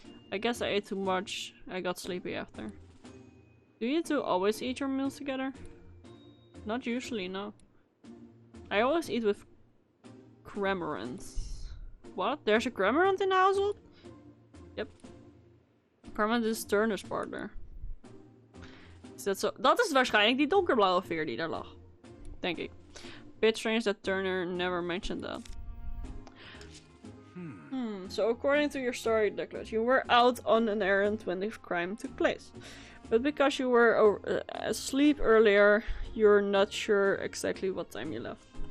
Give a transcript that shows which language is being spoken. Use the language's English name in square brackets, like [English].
[English] I guess I ate too much. I got sleepy after. Do you two always eat your meals together? Not usually, no. I always eat with Cramorants. What? There's a Cramorant in the household? Yep. Cramorant is Turner's partner. [Dutch] Is dat zo? Dat is waarschijnlijk die donkerblauwe veer die daar lag. Denk ik. [English] Bit strange that Turner never mentioned that. So according to your story, Douglas, you were out on an errand when the crime took place. But because you were asleep earlier, you're not sure exactly what time you left.